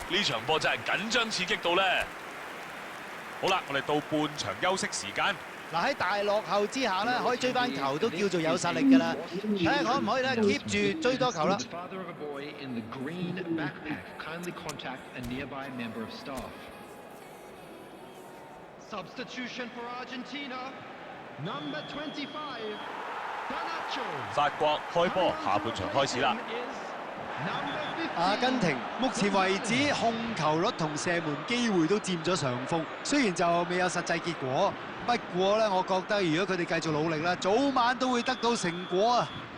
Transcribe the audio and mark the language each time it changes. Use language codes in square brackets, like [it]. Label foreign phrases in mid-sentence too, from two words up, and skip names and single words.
[yue] 呢場波真係緊張刺激到咧。好啦，我哋到半場休息時間。嗱，喺大落後之下咧，可以追翻球都叫做有實力㗎啦。睇下可唔可以咧 keep 住追多球啦。 [en] Substitution for Argentina, number 25, Garnacho. [yue] 法國開波，下半場開始啦。阿根廷目前為止控球率同射門機會都佔咗上風，雖然就未有實際結果，不過咧，我覺得如果佢哋繼續努力啦，早晚都會得到成果啊！